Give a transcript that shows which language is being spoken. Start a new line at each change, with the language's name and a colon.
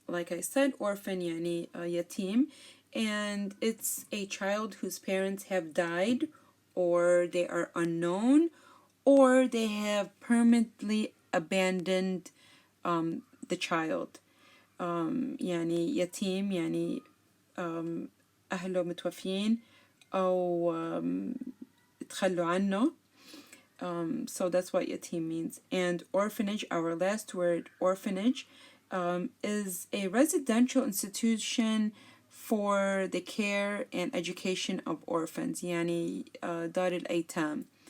English: Like I said, orphan
Arabic: يعني يتيم,
English: and it's a child whose parents have died, or they are unknown, or they have permanently abandoned the child.
Arabic: يعني يتيم يعني أهله متوفين أو تخلوا عنه.
English: So that's what yatim means. And orphanage, our last word, orphanage, is a residential institution for the care and education of orphans.
Arabic: يعني دار الأيتام.